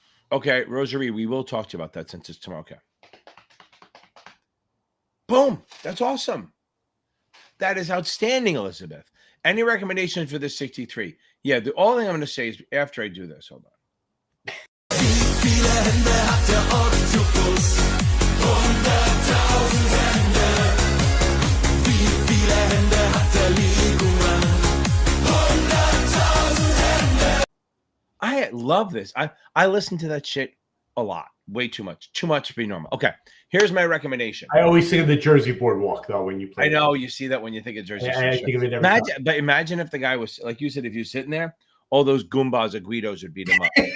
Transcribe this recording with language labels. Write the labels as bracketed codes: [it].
[en] Okay, Rosary, we will talk to you about that since it's tomorrow. Okay. Boom. That's awesome. That is outstanding, Elizabeth. Any recommendations for the 63? Yeah, the only thing I'm going to say is after I do this. Hold on. [de] Viele Hände hat der Oktopus, 100.000 Hände. Wie viele Hände hat der Leguan, 100.000 Hände. [en] I love this. I listen to that shit a lot. Way too much. Too much to be normal. Okay, here's my recommendation. I always think of the Jersey Boardwalk, though, when you play. I know, you see that when you think of Jersey. I think of it every time. But imagine if the guy was, like you said, if you're sitting there, all those Goombas or Guidos would beat him up.